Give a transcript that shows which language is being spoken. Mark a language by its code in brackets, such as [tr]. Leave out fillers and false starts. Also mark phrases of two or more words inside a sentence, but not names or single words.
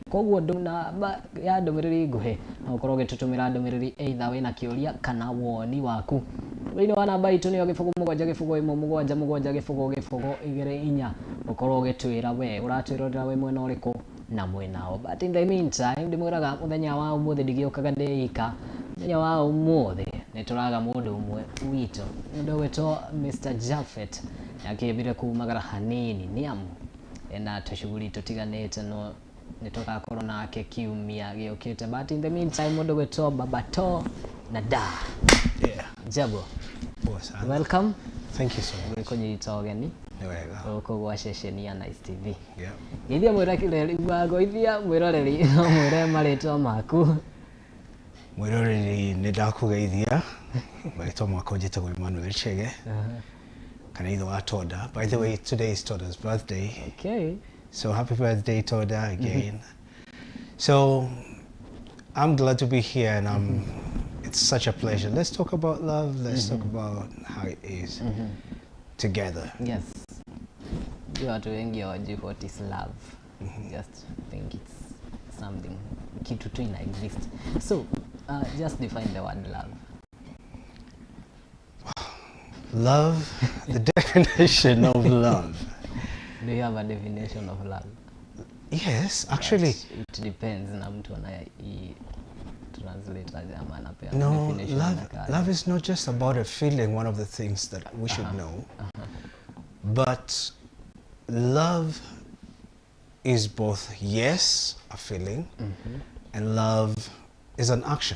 [ki] Koguo namba ya ndũmĩrĩri nguhĩ no ũkorwo ũgĩtũtũmĩra ndũmĩrĩri either wĩna kĩũria kana woni waku thĩinĩ wa namba itũ nĩyo gĩbũgũ 777 ũkorwo ũgĩtwĩra we ũratwĩrorera we mwena ũrĩkũ na mwenao. [en] But in the meantime [ki] ndĩmwĩraga mũthenya wa ũmũthĩ ndigĩũkaga ndĩika. Mũthenya wa ũmũthĩ nĩtũraga mũndũ ũmwe witũ mũndũ wĩtwo Mr. Japheth akĩmbire kumagara hanini nĩ amu ena tũcuguri tũtiganĩte no nĩtũgakorwo nake kiumia gĩũkĩte. [en] But in the meantime [ki] mũndũ wĩtwo Babato na da Jabo. [en] Welcome. Thank you so much. [ki] Gĩkũnyita ũgeni gũkũ gwa ceceni ya Nice TV. Gĩithia mwĩroreri no mwĩre marĩtwa maku. Mwĩroreri nĩ ndakũgeithia marĩtwa makwa njĩtagwo EMMANUEL CHEGE kana ithe wa Toda. [en] By the way, today is Toda's birthday. Okay. So happy birthday Toda again. So I'm glad to be here and it's such a pleasure. Let's talk about love. Let's talk about how it is together. Yes. You are doing your what is love. Just think it's something [sw] kitu tu ina [en] exist. So just define the word love. Love, the definition of love. Do you have a definition of love? Yes, actually. But it depends [sw] na mtu [en] translate no, love is not just about a feeling, one of the things that we should know. But love is both, yes, a feeling, and love is an action.